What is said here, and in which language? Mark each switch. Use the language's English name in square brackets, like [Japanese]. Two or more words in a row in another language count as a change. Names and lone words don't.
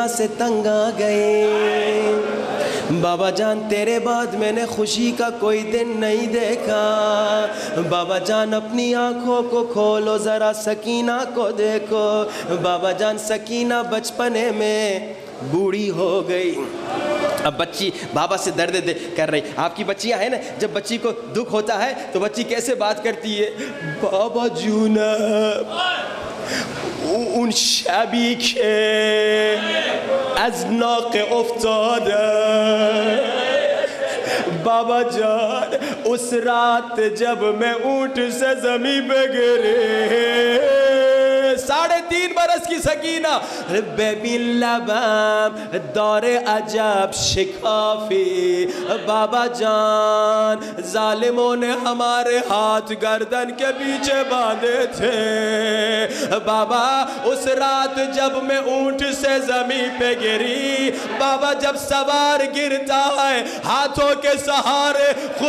[Urdu] سے تنگ آ گئی بابا جان تیرے بعد میں نے خوشی کا کوئی دن نہیں دیکھا بابا جان اپنی آنکھوں کو کھولو ذرا سکینہ کو دیکھو بابا جان سکینہ بچپنے میں بوڑھی ہو گئی اب بچی بابا سے درد کر رہی آپ کی بچیاں ہیں نا جب بچی کو دکھ ہوتا ہے تو بچی کیسے بات کرتی ہے بابا جونا [Persian] اون شبی که از ناق افتاده [Urdu] بابا جان اس رات جب میں اونٹ سے زمین پہ گرے 3.5 برس کی سکینہ [Persian] ببین لبم داره عجب شکافی [Urdu] بابا جان ظالموں نے ہمارے ہاتھ گردن کے پیچھے باندھے تھے بابا اس رات جب میں اونٹ سے زمین پہ گری بابا جب سوار گرتا ہے ہاتھوں کے سہارے خود